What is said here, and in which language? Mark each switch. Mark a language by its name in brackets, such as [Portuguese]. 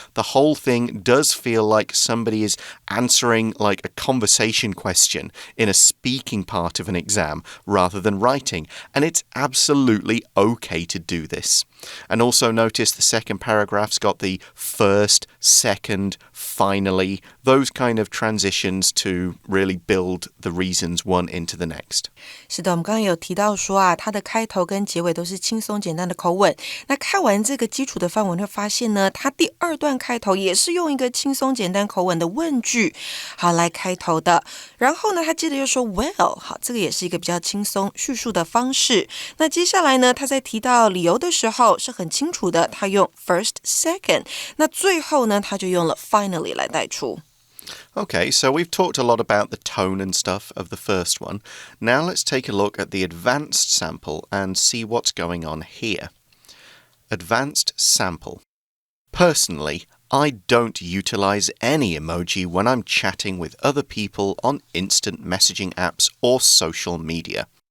[English] The whole thing does feel like somebody is answering like a conversation question in a speaking part of an exam rather than writing. And it's absolutely okay to do this. And also notice the second paragraph's got the first, second, finally, those kind of transitions to really build the reasons one into the next. [Chinese] 是的，我们刚刚有提到说啊，它的开头跟结尾都是轻松简单的口吻。那看完这个基础的范文会发现呢，它第二段开头也是用一个轻松简单口吻的问句，好来开头的。然后呢，他接着又说 well， 好，这个也是一个比较轻松叙述的方式。那接下来呢，他在提到理由的时候是很清楚的，他用 [English] first, second。 [Chinese] 那最后呢，他就用了 finally 来带出。 [English] Okay, so we've talked a lot about the tone and stuff of the first one. Now let's take a look at the advanced sample and see what's going on here. Advanced sample. Personally, I don't utilize any emoji when I'm chatting with other people on instant messaging apps or social media.